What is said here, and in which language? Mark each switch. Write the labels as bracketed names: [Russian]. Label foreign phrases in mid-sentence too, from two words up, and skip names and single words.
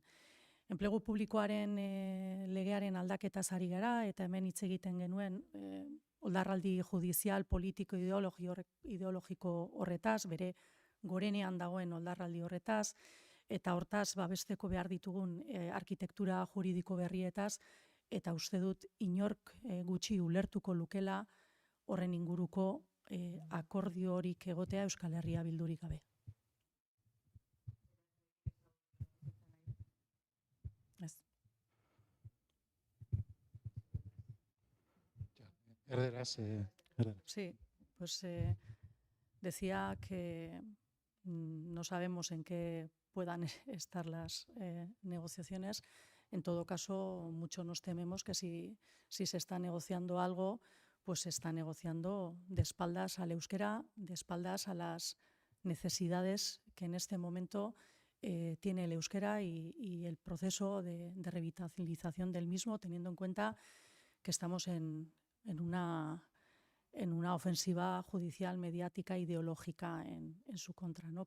[Basque] Enplegu publikoaren legearen aldaketaz ari gara, eta hemen hitz egiten genuen oldarraldi judizial, politiko, ideologiko horretaz, bere gorenean dagoen oldarraldi horretaz, eta hortaz babesteko behar ditugun arkitektura juridiko berrietaz, eta uste dut inork gutxi ulertuko lukela horren inguruko akordiorik egotea Euskal Herria Bildurik gabe. Ez. Erderaz, [Spanish] Sí, pues decía que no sabemos en qué puedan estar las negociaciones. En todo caso, mucho nos tememos que si se está negociando algo, pues se está negociando de espaldas al euskera, de espaldas a las necesidades que en este momento tiene el euskera y el proceso de revitalización del mismo, teniendo en cuenta que estamos en una ofensiva judicial, mediática, ideológica en su contra, ¿no?